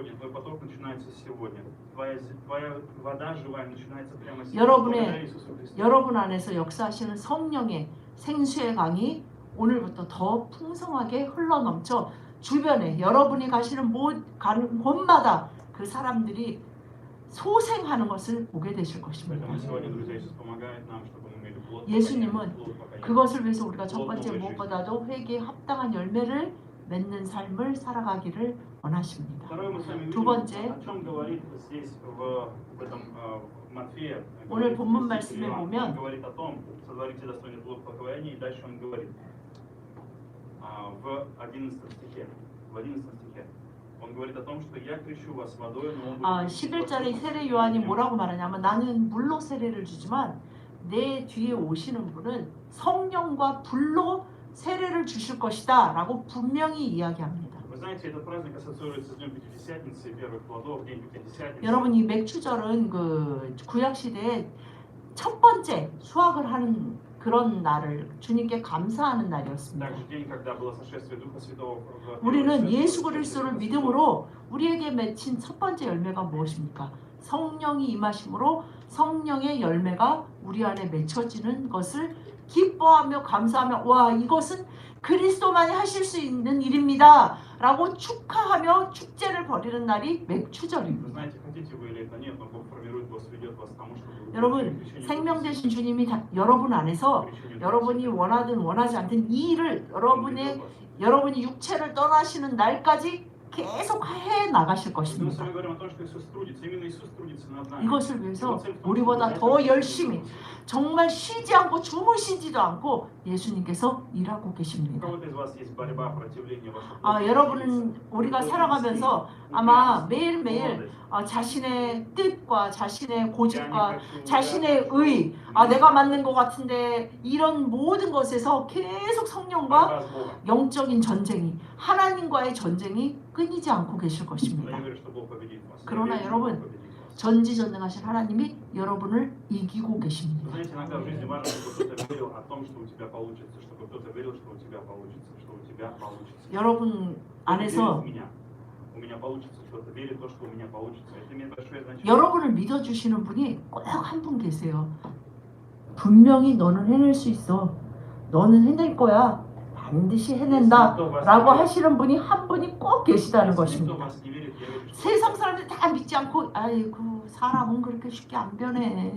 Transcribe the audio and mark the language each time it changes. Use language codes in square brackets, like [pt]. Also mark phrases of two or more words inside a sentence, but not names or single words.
[ko] 여러분 안에서 역사하시는 성령의 생수의 강이 오늘부터 더 풍성하게 흘러넘쳐 주변에 여러분이 가시는 곳마다 그 사람들이 소생하는 것을 보게 되실 것입니다. 예수님은 그것을 위해서 우리가 첫 번째 무엇보다도 회개에 합당한 열매를 맺는 삶을 살아가기를 원하십니다. [ru] Второе, мы с вами [ko] 두 [ru] видим, [ko] 번째, [ru] о чем говорит здесь в этом Матфея. [ko] 오늘 [ru] говорит [ko] 본문 [ru] святитель [ko] 말씀에 [ru] Иоанн. Он [ko] 보면 [ru] говорит о том, сотворите достойный плод покаяния, и дальше он говорит в 11 стихе. В 11 стихе. Он говорит о том, что я крещу вас водой, но он будет крестить вас [ko] 11절에 [ru] Духом [ko] 세례 [ru] Святым. [ko] 요한이 뭐라고 말하냐면 나는 물로 세례를 주지만 내 뒤에 오시는 분은 성령과 불로 세례를 주실 것이다 라고 분명히 이야기합니다. [ru] Вы знаете, этот праздник ассоциируется с Днем Пятидесятницы, первых плодов, День Пятидесятницы. [ko] 여러분 이 맥추절은 그 구약 시대에 첫 번째 수확을 하는 그런 날을 주님께 감사하는 날이었습니다. [ru] Также день, когда было сошествие Духа Святого. [ko] 우리는 예수 그리스도를 믿음으로 우리에게 맺힌 첫 번째 열매가 무엇입니까? 성령이 임하심으로 성령의 열매가 우리 안에 맺혀지는 것을 기뻐하며 감사하며 와 이것은 그리스도만이 하실 수 있는 일입니다 라고 축하하며 축제를 벌이는 날이 [ru] Вы [ko] 맥추절입니다. [ru] знаете, хотите вы или это нет, но Бог формирует вас, ведет вас к тому, чтобы [ko] 여러분 생명 되신 주님이 여러분 안에서 여러분이 원하든 원하지 않든 이 일을 여러분이 육체를 떠나시는 날까지 계속 해 나가실 [ru] Мы с [ko] 것입니다. [ru] вами говорим о том, что Иисус трудится, именно Иисус трудится над нами. [ko] 이것을 위해서 [ru] Его цель в том, чтобы [ko] 우리보다 [ru] дать [ko] 더 [ru] нам [ko] 열심히 [ru] Иисуса. [ko] 정말 쉬지 않고 주무시지도 않고 예수님께서 일하고 [ru] У [ko] 계십니다. [ru] кого-то из вас есть борьба, противление вашей [ko] 여러분은 우리가 살아가면서 아마 매일매일 자신의 뜻과 자신의 고집과 자신의 의, 내가 맞는 것 같은데 이런 모든 것에서 계속 성령과 영적인 전쟁이 하나님과의 전쟁이 끊이지 않고 계실 것입니다. 그러나 여러분 전지전능하신 하나님이 여러분을 이기고 계십니다. [ru] Знаете, иногда в жизни важно, чтобы кто-то верил о том, что у тебя получится, чтобы кто-то верил, что у тебя получится, что у тебя получится. [ko] 여러분 안에서 [ru] У меня получится, что-то верит в то, что у меня получится. Это имеет большое значение. [ko] 여러분을 믿어주시는 분이 꼭 한 분 계세요. 분명히 너는 해낼 수 있어. 너는 해낼 거야. 반드시 해낸다. 라고 하시는 분이 한 분이 꼭 계시다는 것입니다. 세상 사람들 다 믿지 않고 아이고 사람은 그렇게 쉽게 안 변해.